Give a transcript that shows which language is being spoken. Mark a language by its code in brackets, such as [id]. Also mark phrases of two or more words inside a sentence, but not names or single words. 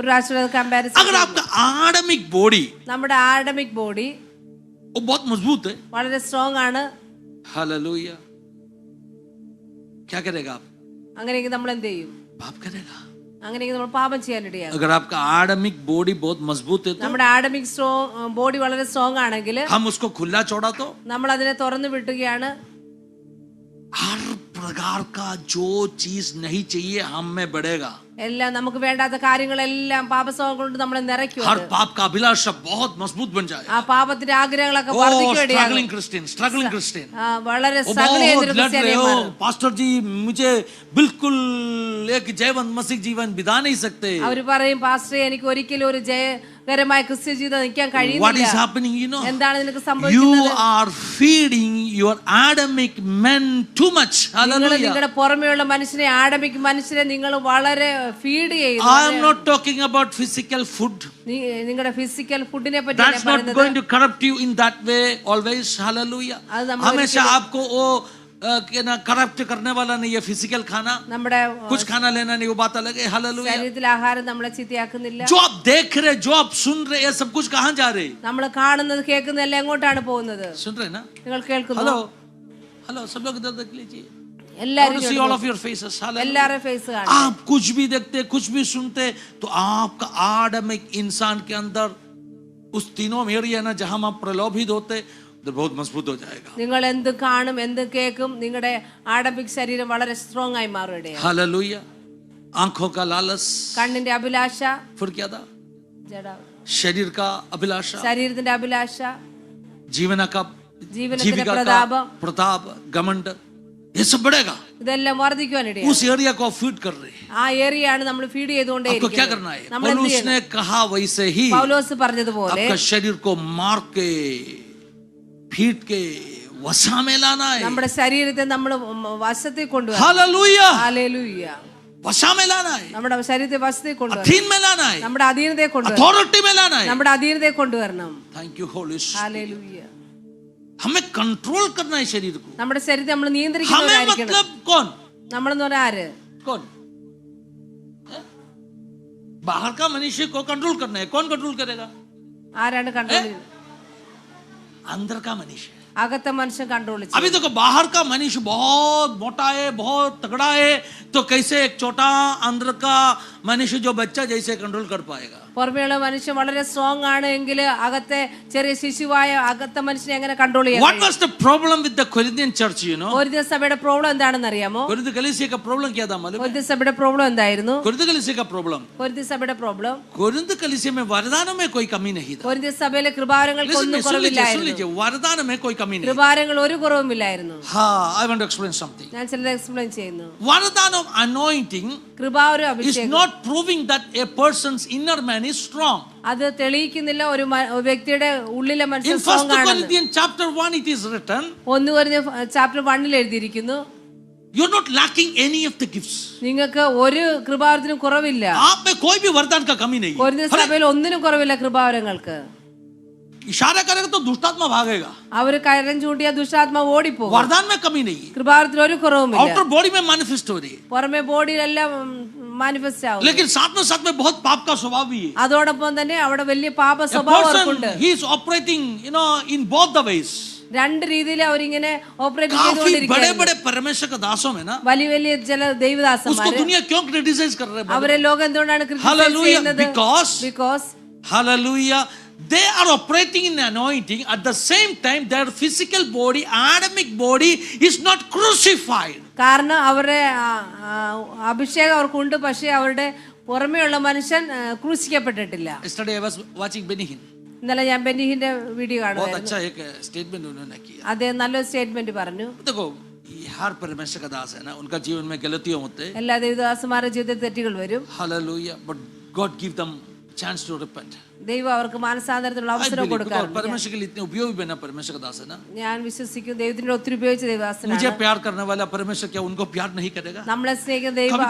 [ml] ഒരു പ്രാവശ്യം കമ്പാരിസൺ. [hi] अगर आपका [en] Adamic body, [ml] നമ്മുടെ [en] Adamic body [hi] वो बहुत मजबूत है. [ml] വളരെ സ്ട്രോങ് ആണ്. [hi] हालेलुया. क्या करेगा आप? [ml] അങ്ങനെയെങ്കിൽ നമ്മൾ എന്ത് ചെയ്യും? [hi] पाप करेगा. [ml] അങ്ങനെയെങ്കിൽ നമ്മൾ പാപം ചെയ്യാൻ ഇടയാകും. [hi] अगर आपका [en] Adamic body [hi] बहुत मजबूत है तो [ml] നമ്മുടെ [en] Adamic body [ml] വളരെ സ്ട്രോങ് ആണെങ്കിൽ [hi] हम उसको खुला छोड़ा तो [ml] നമ്മൾ അതിനെ തുറന്നു വിട്ടുകയാണ്. [hi] हर प्रकार का जो चीज नहीं चाहिए हम में बढ़ेगा. [ml] എല്ലാം നമുക്ക് വേണ്ടാത്ത കാര്യങ്ങളെല്ലാം പാപസ്വഭാവം കൊണ്ട് നമ്മളെ നിറയ്ക്കും. [hi] हर पाप का अभिलाषा बहुत मजबूत बन जाएगा. [ml] ആ പാപത്തിന്റെ ആഗ്രഹങ്ങളൊക്കെ ओ വർദ്ധിക്കുകയാണ്. [en] struggling Christian [ml] വളരെ [hi] वो स्ट्रगल बहुत [ml] ചെയ്തൊരു [hi] लड़ रहे हो, [ml] ക്രിസ്ത്യാനിമാർ. [hi] पास्टर जी मुझे बिल्कुल एक जयवंत मसीह जीवन बिता नहीं सकते. [ml] അവർ പറയും പാസ്റ്ററെ എനിക്ക് ഒരിക്കലും ഒരു ജയകരമായ ക്രിസ്ത്യ ജീവിതം നയിക്കാൻ [en] What is [ml] കഴിയുന്നില്ല. [en] happening, you know? [ml] എന്താണ് നിനക്ക് [en] You [ml] സംഭവിക്കുന്നത്? [en] are feeding your Adamic men too much. [ml] നിങ്ങൾ Hallelujah. നിങ്ങളുടെ പുറമെയുള്ള മനുഷ്യനെ ആഡമിക് മനുഷ്യരെ നിങ്ങൾ വളരെ ഫീഡ് ചെയ്യുന്നു. [en] I am not talking about physical food. [ml] നിങ്ങളുടെ ഫിസിക്കൽ ഫുഡിനെ [en] That's [ml] പറ്റിയാണ് [en] not [ml] പറയുന്നത്. [en] going to corrupt you in that way always. Hallelujah. [ml] അത് നമ്മൾ [hi] हमेशा आपको वो करप्ट करने वाला नहीं है फिजिकल खाना. [ml] നമ്മുടെ [hi] कुछ खाना लेना नहीं, वो बात अलग है. हालेलुया. [ml] ശരീരത്തിൽ ആഹാരം നമ്മളെ ചീത്തയാക്കുന്നില്ല. [hi] जो आप देख रहे, जो आप सुन रहे, ये सब कुछ कहाँ जा रहे? [ml] നമ്മൾ കാണുന്നത് കേൾക്കുന്നത് എല്ലാം എങ്ങോട്ടാണ് പോകുന്നത്? [hi] सुन रहे ना? [ml] നിങ്ങൾ കേൾക്കുന്നു? [en] hello hello, [hi] सब लोग इधर देख लीजिए. [ml] എല്ലാവരും [en] See all of your faces. Hallelujah. [ml] എല്ലാവരുടെ ഫേസ് കാണും. [hi] आप कुछ भी देखते, कुछ भी सुनते, तो आपका आदमिक इंसान के अंदर उस तीनों एरिया ना जहां आप प्रलोभित होते, उधर बहुत मजबूत हो जाएगा. [ml] നിങ്ങൾ എന്ത് കാണും എന്ത് കേൾക്കും നിങ്ങളുടെ ആഡംബിക് ശരീരം വളരെ സ്ട്രോങ് ആയി മാറുകയാണ്. [hi] हालेलुया. आंखों का लालच, [ml] കണ്ണിന്റെ അഭിലാഷ, [hi] फिर क्या था? [ml] ജഡ [hi] शरीर का अभिलाषा, [ml] ശരീരത്തിന്റെ അഭിലാഷ, [hi] जीवन का [ml] ജീവനത്തിന്റെ [hi] जीविका का [ml] പ്രതാപം, [hi] प्रताप, घमंड, ये सब बढ़ेगा. [ml] ഇതെല്ലാം വർദ്ധിക്കുവാനിടയാണ്. [hi] उस एरिया को फीड कर रहे हैं. [ml] ആ ഏരിയയാണ് നമ്മൾ ഫീഡ് [hi] आपको क्या [ml] ചെയ്തുകൊണ്ടേയിരിക്കുന്നത്. [hi] करना है? [ml] നമ്മൾ എന്ത് [hi] पौलुस [ml] ചെയ്യണം? [hi] ने कहा वैसे ही [ml] പൗലോസ് പറഞ്ഞതുപോലെ [hi] आपका शरीर को मार के फीट के वसा में लाना है. [ml] നമ്മുടെ ശരീരത്തെ നമ്മൾ വശത്തിൽ കൊണ്ടുവരണം. [hi] हालेलुया. [ml] ഹല്ലേലൂയ. [hi] वसा में लाना है, [ml] നമ്മുടെ ശരീരത്തെ വശത്തിൽ കൊണ്ടുവരണം. [hi] अधीन में लाना है, [ml] നമ്മുടെ അധീനതയെ കൊണ്ടുവരണം. [hi] अथॉरिटी में लाना है. [ml] നമ്മുടെ അധീനതയെ കൊണ്ടുവരണം. [en] thank you Holy Spirit. [ml] ഹല്ലേലൂയ. [hi] हमें कंट्रोल करना है शरीर को. [ml] നമ്മുടെ ശരീരത്തെ നമ്മൾ [hi] हमें [ml] നിയന്ത്രിക്കുന്നവരായിരിക്കണം. [hi] मतलब कौन? [ml] നമ്മളെന്ന് പറഞ്ഞാൽ ആര്? [hi] कौन? बाहर का मनुष्य को कंट्रोल करना है. कौन कंट्रोल करेगा? [ml] ആരാണ് കൺട്രോൾ ചെയ്യുന്നത്? [hi] अंदर का मनुष्य. [ml] അകത്തെ മനുഷ്യൻ കൺട്രോൾ ചെയ്യും. [hi] अभी देखो बाहर का मनुष्य बहुत मोटा है, बहुत तगड़ा है, तो कैसे एक छोटा अंदर का मनुष्य जो बच्चा जैसे कंट्रोल कर पाएगा? [ml] പുറമേയുള്ള മനുഷ്യൻ വളരെ സ്ട്രോങ് ആണ് എങ്കിൽ അകത്തെ ചെറിയ ശിശുവായ അകത്തെ മനുഷ്യനെ എങ്ങനെ കൺട്രോൾ ചെയ്യാൻ [en] What was the problem with the Corinthian church, you know? [ml] ഒരു സഭയുടെ പ്രോബ്ലം എന്താണെന്ന് അറിയാമോ? [hi] कोरिन्थ कलीसिया का प्रॉब्लम क्या था मालूम है? [ml] ഒരു സഭയുടെ പ്രോബ്ലം എന്തായിരുന്നു? [hi] कोरिन्थ कलीसिया का प्रॉब्लम, [ml] ഒരു സഭയുടെ പ്രോബ്ലം [hi] कोरिन्थ कलीसिया में वरदानों में कोई कमी नहीं था. [ml] ഒരു സഭയിലെ കൃപാരങ്ങൾക്ക് [en] Listen, [ml] ഒന്നും [hi] सुन [ml] കുറവില്ലായിരുന്നു. [hi] लीजिए, वरदान में कोई कमी नहीं. [ml] കൃപാരങ്ങൾ ഒരു കുറവുമില്ലായിരുന്നു. [hi] हाँ, [en] I want to explain something. [ml] ഞാൻ ചിലത് എക്സ്പ്ലെയിൻ ചെയ്യുന്നു. [en] Vardhan of anointing [ml] കൃപാ ഒരു [en] is [ml] അഭിഷേകം [en] not proving that a person's inner man is strong. [ml] അത് തെളിയിക്കുന്നില്ല ഒരു വ്യക്തിയുടെ ഉള്ളിലെ [en] In [ml] മനുഷ്യൻ [en] 1 [ml] സ്ട്രോങ് ആണെന്ന്. [en] Corinthians chapter 1 it is written, [ml] 1 Corinthians chapter 1 എഴുതിയിരിക്കുന്നു, [en] you're not lacking any of the gifts. [ml] നിങ്ങൾക്ക് ഒരു കൃപാവരത്തിനും കുറവില്ല. [hi] आप में कोई भी वरदान का कमी नहीं है. [ml] കൊരിന്ത്യർ സഭയിൽ ഒന്നിനും കുറവില്ല കൃപാവരങ്ങൾക്ക്. [hi] इशारा करेगा तो दुष्टात्मा भागेगा. [ml] അവര് കരം ചൂണ്ടിയ ദുഷ്ടാത്മാവ് ഓടിപ്പോകും. [hi] वरदान में कमी नहीं है. [ml] കൃപാവരത്തിൽ ഒരു കുറവുമില്ല. [en] outer body [hi] में मैनिफेस्ट हो रही है, [ml] പുറമെ ബോഡിയിലെല്ലാം മാനിഫെസ്റ്റ് ആവും. [hi] लेकिन साथ में बहुत पाप का स्वभाव भी है. [ml] അതോടൊപ്പം തന്നെ അവിടെ വലിയ പാപ [en] A [ml] സ്വഭാവം [en] person, [ml] അവർക്കുണ്ട്. [en] he is operating, you know, in both the ways. [ml] രണ്ട് രീതിയിൽ അവരിങ്ങനെ ഓപ്പറേറ്റ് [hi] काफी बड़े [ml] ചെയ്തുകൊണ്ടിരിക്കുകയാണ്. [hi] बड़े परमेश्वर के दासों में ना, [ml] വലിയ വലിയ ചില [hi] उसको [ml] ദൈവദാസന്മാര് [hi] दुनिया क्यों क्रिटिसाइज कर रहे हैं? [ml] അവരെ ലോകം എന്തുകൊണ്ടാണ് ക്രിട്ടിസൈസ് [en] Hallelujah, [ml] ചെയ്യുന്നത്? [en] because hallelujah, they are operating in anointing. At the same time, their physical body, Adamic body, is not crucified. [ml] കാരണം അവരുടെ അഭിഷേകം അവർക്കുണ്ട്, പക്ഷേ അവരുടെ പുറമെയുള്ള മനുഷ്യൻ ക്രൂശിക്കപ്പെട്ടിട്ടില്ല. [en] Yesterday I was watching Benny Hinn. [ml] ഇന്നലെ ഞാൻ ബെന്നിഹിന്റെ വീഡിയോ [hi] बहुत [ml] കാണുമായിരുന്നു. [hi] अच्छा एक स्टेटमेंट उन्होंने किया. [ml] അദ്ദേഹം നല്ലൊരു സ്റ്റേറ്റ്മെന്റ് പറഞ്ഞു. [hi] देखो, हर परमेश्वर का दास है ना, उनका जीवन में गलतियां होते हैं. [ml] എല്ലാ ദേവദാസന്മാരുടെ ജീവിതത്തിൽ തെറ്റുകൾ വരും. [en] Hallelujah, but God give them chance to repent. [ml] ദൈവം അവർക്ക് മാനസാന്തരത്തിനുള്ള [en] I [ml] അവസരം [en] believe, because [ml] കൊടുക്കാറുണ്ട്. [hi] परमेश्वर के लिए इतने उपयोगी बना परमेश्वर का दास है ना. [ml] ഞാൻ വിശ്വസിക്കും ദൈവത്തിന്റെ ഒത്തിരി ഉപയോഗിച്ച ദേവദാസനാണ്. [hi] मुझे प्यार करने वाला परमेश्वर क्या उनको प्यार नहीं करेगा? [ml] നമ്മളെ സ്നേഹിക്കുന്ന ദൈവം ആ